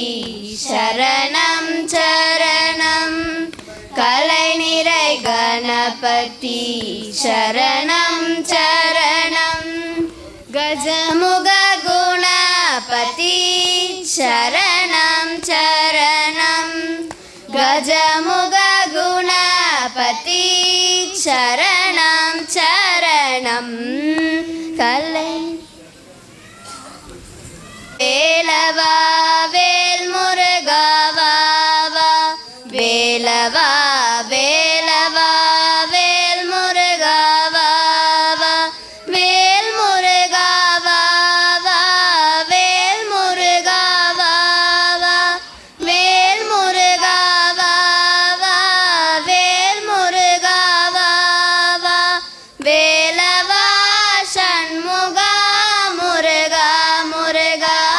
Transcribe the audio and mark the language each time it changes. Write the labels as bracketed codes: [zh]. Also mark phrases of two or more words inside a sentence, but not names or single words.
[sa] शरणं चरणं कलै निरै गणपति शरणं चरणं गजमुख गुणपति शरणं चरणं गजमुख गुणपति शरणं चरणं कलै [ta] வேலவா வேல் முருகா வா வா வேலவா வேலவா வேல் முருகா வா வா வேல் முருகா வா வா வேல் முருகா வா வா வேல் முருகா வா வா வேல் முருகா வா வா வேலவா சண்முகா முருகா முருகா